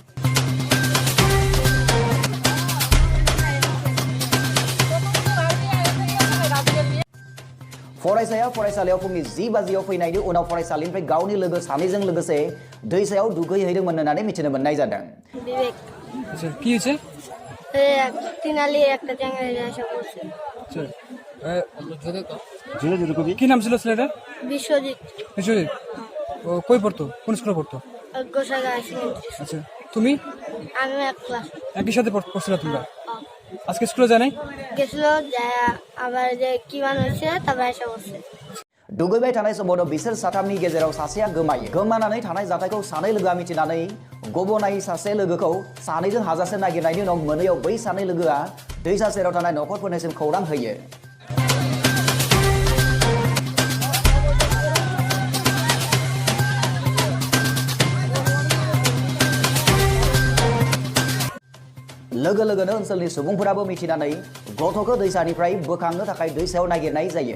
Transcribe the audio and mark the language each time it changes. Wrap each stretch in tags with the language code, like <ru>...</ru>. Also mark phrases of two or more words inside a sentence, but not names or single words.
<brx>फरायसाया फरायसालियाव फुंनि 10 बाजियाव फैनायनि उनाव फरायसालिनिफ्राय गावनि लोगो सानैजों लोगोसे दैसायाव दुगैहैदोंमोन होननानै मिथिनो मोननाय जादों।</brx> <bn>বিবেক আচ্ছা কি হয়েছে? তিনালি একটা চ্যাংড়া এসে পড়ছে। কি নাম ছিল ছেলেটার? বিশ্বজিৎ বিশ্বজিৎ। ও কই পড়তো? কোন স্কুলে পড়তো? গোসাইগাঁও। আচ্ছা তুমি আমি এক ক্লাস একই সাথে পড়ছিলে তোমরা? আজকে স্কুলে যায় নাই? গেছিল আবার যে কি মান হয়েছে তারপর এসে পড়ছে।</bn> <brx>दुगैबाय थानाय समावनो बिसोर साथामनि गेजेराव सासेया गोमायो। गोमानानै थानाय जाथायखौ सानै लोगोआ मिथिनानै गबनाय सासे लोगोखौ सानैजों हाजासे नागिरनायनि उनाव मोनैयाव बै सानै लोगोआ दैसा सेराव थानाय नखरफोरनिसिम खौरां होयो। लोगो लोगोनो ओनसोलनि सुबुंफोराबो मिथिनानै गथ'खौ दैसानिफ्राय बोखांनो थाखाय दैसायाव नागिरनाय जायो।</brx>